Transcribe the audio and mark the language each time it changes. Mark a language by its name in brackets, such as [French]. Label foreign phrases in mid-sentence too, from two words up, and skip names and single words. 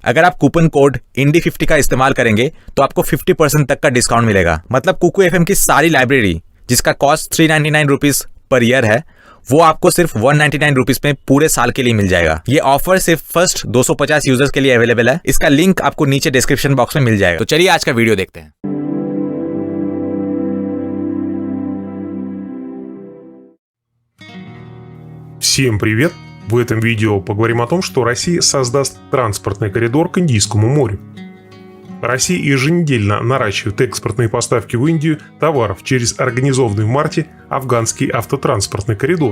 [Hindi] अगर आप [English] coupon code [Hindi] INDI50 का इस्तेमाल करेंगे तो आपको 50% तक का डिस्काउंट मिलेगा। मतलब कुकू FM की सारी लाइब्रेरी, जिसका कॉस्ट 399 [English] rupees per year [Hindi] है, वो आपको सिर्फ 199 रुपीज में पूरे साल के लिए मिल जाएगा। ये ऑफर सिर्फ [English] first 250 users [Hindi] के लिए अवेलेबल है। इसका लिंक आपको नीचे [English] description box [Hindi] में मिल जाएगा। तो चलिए आज का वीडियो देखते हैं। [Russian] Всем привет! В этом видео поговорим о том, что Россия создаст транспортный коридор к Индийскому морю. Россия еженедельно наращивает экспортные поставки в Индию товаров через организованный в марте афганский автотранспортный коридор.